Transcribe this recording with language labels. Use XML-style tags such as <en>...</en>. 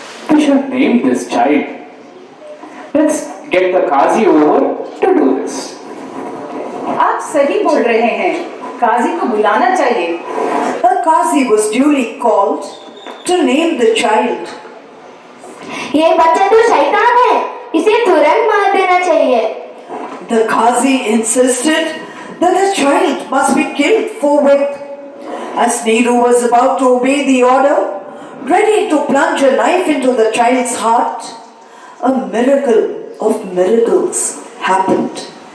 <en>We should name this child. Let's get the Qazi over to do this.</en> <hi>आप सही बोल रहे हैं. काजी को बुलाना चाहिए.</hi> <en>A Qazi was duly called to name the child.</en> <hi>ये बच्चा तो शैतान है. इसे तुरंत मार देना चाहिए.</hi> <en>The Qazi insisted that the child must be killed forthwith. As Niru was about to obey the order, ready to plunge a knife into the child's heart, a miracle of miracles happened.</en>